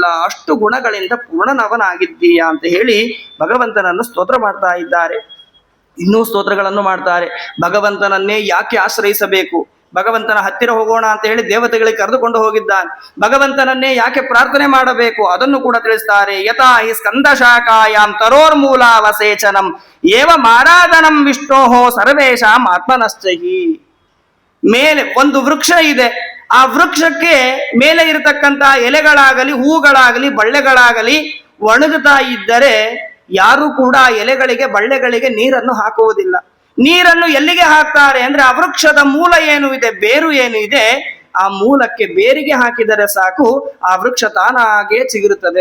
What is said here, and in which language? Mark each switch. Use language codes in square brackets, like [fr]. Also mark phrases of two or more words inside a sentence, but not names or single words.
[kn] ಅಷ್ಟು ಗುಣಗಳಿಂದ ಪೂರ್ಣನವನಾಗಿದ್ದೀಯಾ ಅಂತ ಹೇಳಿ ಭಗವಂತನನ್ನು ಸ್ತೋತ್ರ ಮಾಡ್ತಾ ಇದ್ದಾರೆ. ಇನ್ನೂ ಸ್ತೋತ್ರಗಳನ್ನು ಮಾಡ್ತಾರೆ. ಭಗವಂತನನ್ನೇ ಯಾಕೆ ಆಶ್ರಯಿಸಬೇಕು, ಭಗವಂತನ ಹತ್ತಿರ ಹೋಗೋಣ ಅಂತ ಹೇಳಿ ದೇವತೆಗಳಿಗೆ ಕರೆದುಕೊಂಡು ಹೋಗಿದ್ದಾನೆ. ಭಗವಂತನನ್ನೇ ಯಾಕೆ ಪ್ರಾರ್ಥನೆ ಮಾಡಬೇಕು ಅದನ್ನು ಕೂಡ ತಿಳಿಸ್ತಾರೆ. [sa] ಯಥಾ ಹಿ ಸ್ಕಂದ ಶಾಖಾಯಾಮ್ ತರೋರ್ಮೂಲಾವಸೇಚನಂ ಏವ ಮಾರಾಧನಂ ವಿಷ್ಣೋಹೋ ಸರ್ವೇಶಾಂ ಆತ್ಮನಶ್ಚಹಿ. [kn] ಮೇಲೆ ಒಂದು ವೃಕ್ಷ ಇದೆ, ಆ ವೃಕ್ಷಕ್ಕೆ ಮೇಲೆ ಇರತಕ್ಕಂತ ಎಲೆಗಳಾಗಲಿ ಹೂಗಳಾಗಲಿ ಬಳ್ಳೆಗಳಾಗಲಿ ಒಣಗುತ್ತಾ ಇದ್ದರೆ ಯಾರು ಕೂಡ ಎಲೆಗಳಿಗೆ ಬಳ್ಳೆಗಳಿಗೆ ನೀರನ್ನು ಹಾಕುವುದಿಲ್ಲ. ನೀರನ್ನು ಎಲ್ಲಿಗೆ ಹಾಕ್ತಾರೆ ಅಂದ್ರೆ ಆ ವೃಕ್ಷದ ಮೂಲ ಏನು ಇದೆ, ಬೇರು ಏನು ಇದೆ, ಆ ಮೂಲಕ್ಕೆ ಬೇರಿಗೆ ಹಾಕಿದರೆ ಸಾಕು, ಆ ವೃಕ್ಷ ತಾನಾಗೆ ಚಿಗುರುತ್ತದೆ.